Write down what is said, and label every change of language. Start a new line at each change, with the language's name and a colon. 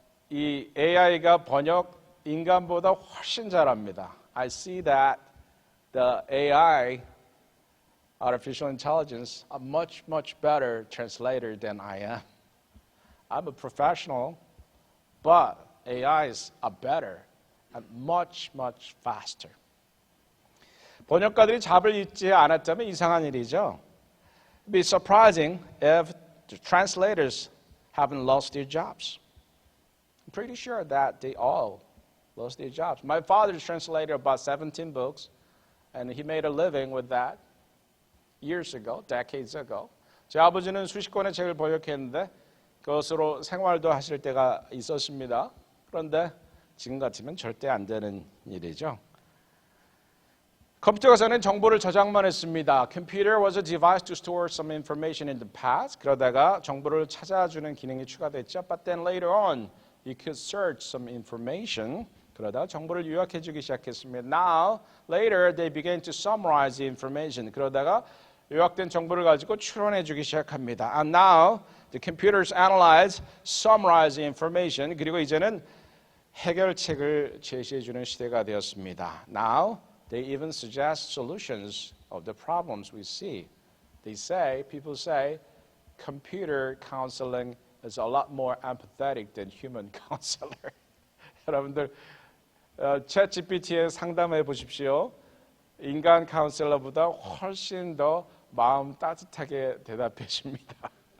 Korean: 이 AI가 번역 인간보다 훨씬 잘합니다.
English: I see that the AI, artificial intelligence, are much better translator than I am. I'm a professional, but AIs are better and much faster.
Korean: 번역가들이 잡을 잊지 않았다면 이상한 일이죠.
English: It'd be surprising if the translators haven't lost their jobs. I'm pretty sure that they all lost their jobs. My father translated about 17 books, and he made a living with that years ago, decades ago.
Korean: 제 아버지는 수십 권의 책을 번역했는데 그것으로 생활도 하실 때가 있었습니다. 그런데 지금 같으면 절대 안 되는 일이죠. 컴퓨터가 전엔 정보를 저장만 했습니다.
English: Computer was a device to store some information in the past.
Korean: 그러다가 정보를 찾아주는 기능이 추가됐죠.
English: But then later on, you could search some information.
Korean: 그러다가 정보를 요약해주기 시작했습니다.
English: Now, later, they began to summarize the information.
Korean: 그러다가 요약된 정보를 가지고 추론해주기 시작합니다.
English: And now, the computers analyze, summarize the information.
Korean: 그리고 이제는 해결책을 제시해주는 시대가 되었습니다.
English: Now, they even suggest solutions of the problems we see. People say, computer counseling is a lot more empathetic than human counselor.
Korean: 여러분들, 챗 GPT에 상담해 보십시오. 인간 카운셀러보다 훨씬 더 마음 따뜻하게 대답해 줍니다.